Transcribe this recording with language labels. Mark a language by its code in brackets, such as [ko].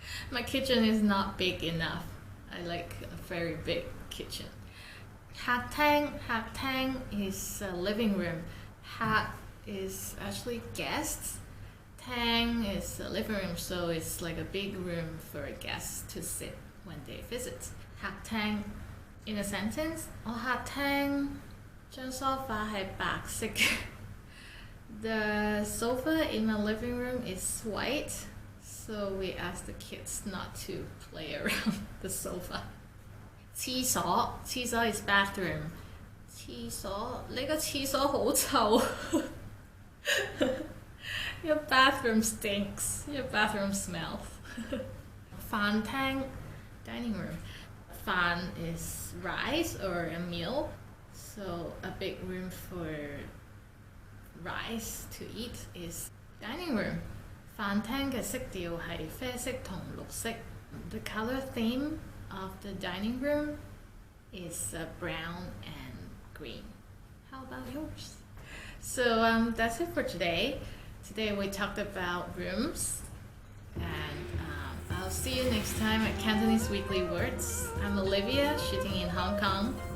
[en] My kitchen is not big enough. I like a very big kitchen. 客廳 is a living room. 客 is actually guests. 廳 is a living room, so it's like a big room for guests to sit when they visit. [yue] 客廳 [en] in a sentence, [yue] 我客廳張梳化係白色嘅。 [en] The sofa in my living room is white, so we asked the kids not to play around the sofa. 廁所 is bathroom. [yue] 廁所你個廁所好臭。 [en] Your bathroom stinks. Your bathroom smells. 飯廳 dining room. 飯 is rice or a meal, so a big room for rice to eat is dining room. [yue] 飯廳嘅色調係啡色同綠色。 [en] The color theme of the dining room is brown and green. How about yours? So that's it for today. Today we talked about rooms, and I'll see you next time at Cantonese Weekly Words. I'm Olivia, shooting in Hong Kong.